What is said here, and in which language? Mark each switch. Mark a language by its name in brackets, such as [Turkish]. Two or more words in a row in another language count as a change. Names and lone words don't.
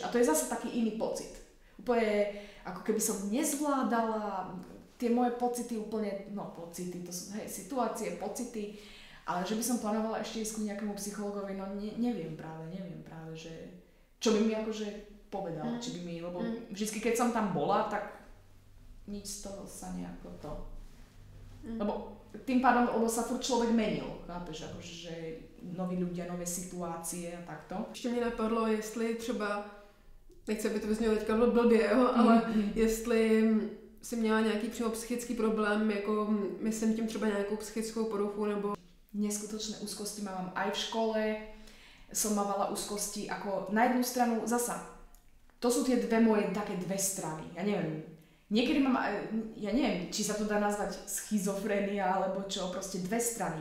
[Slovak] A to je zase taký iný pocit. Úplne, ako keby som nezvládala tie moje pocity úplne, no pocity, to sú, hej, situácie, pocity, ale že by som plánovala ešte ísť k nejakému psychologovi, no neviem práve, že čo by mi akože povedal, či by mi, lebo vždycky keď som tam bola, tak nič z toho sa nejako to, lebo tým pádom, lebo sa furt človek menil, chápeš, akože, že noví ľudia, nové situácie a takto. [Czech] Ještě mě napadlo, jestli třeba, nechci, aby to vyznělo teďka blbě, jo, ale jestli si měla nějaký přímo psychický problém, jako myslím tím třeba nějakou psychickou poruchu, nebo... [Slovak] Neskutočné úzkosti mám aj v škole, som mávala úzkosti, ako na jednu stranu zasa, to sú tie moje také dve strany, ja neviem, niekedy mám, ja neviem, či sa to dá nazvať schizofrénia, alebo čo, proste dve strany.